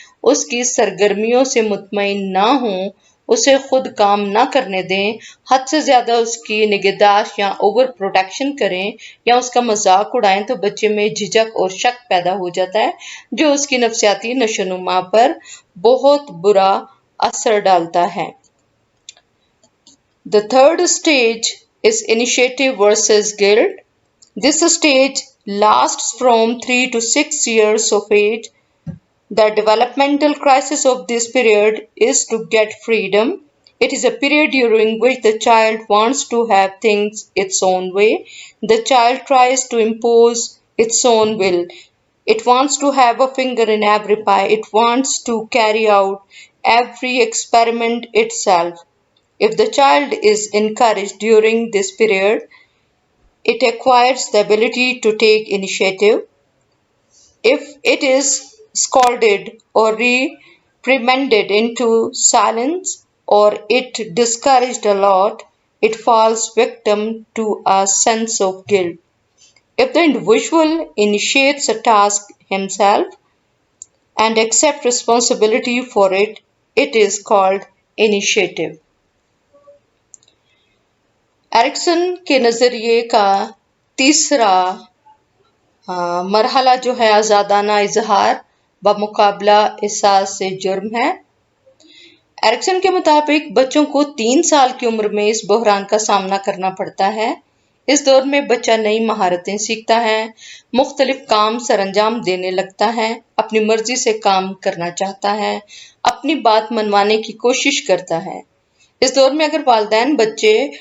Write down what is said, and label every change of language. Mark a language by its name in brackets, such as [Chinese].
[Urdu] اس کی سرگرمیوں سے مطمئن نہ ہوں، اسے خود کام نہ کرنے دیں، حد سے زیادہ اس کی نگہداشت یا اوور پروٹیکشن کریں یا اس کا مذاق اڑائیں تو بچے میں جھجک اور شک پیدا ہو جاتا ہے جو اس کی نفسیاتی نشو و نما پر بہت برا اثر ڈالتا ہے۔ [English] The third stage is initiative versus guilt. This stage lasts from 3 to 6 years of age. The developmental crisis of this period is to get freedom. It is a period during which the child wants to have things its own way. The child tries to impose its own will. It wants to have a finger in every pie. It wants to carry out every experiment itself. If the child is encouraged during this period, it acquires the ability to take initiative. If it is scolded or reprimanded into silence or it discouraged a lot, it falls victim to a sense of guilt. If the individual initiates a task himself and accepts responsibility for it, it is called initiative. [Urdu] Erikson کے نظریے کا تیسرا مرحلہ جو ہے آزادانہ اظہار بمقابلہ احساس سے جرم ہے۔ ایرکسن کے مطابق بچوں کو 3 سال کی عمر میں اس بحران کا سامنا کرنا پڑتا ہے۔ اس دور میں بچہ نئی مہارتیں سیکھتا ہے، مختلف کام سر انجام دینے لگتا ہے، اپنی مرضی سے کام کرنا چاہتا ہے، اپنی بات منوانے کی کوشش کرتا ہے۔ اس دور میں اگر والدین بچے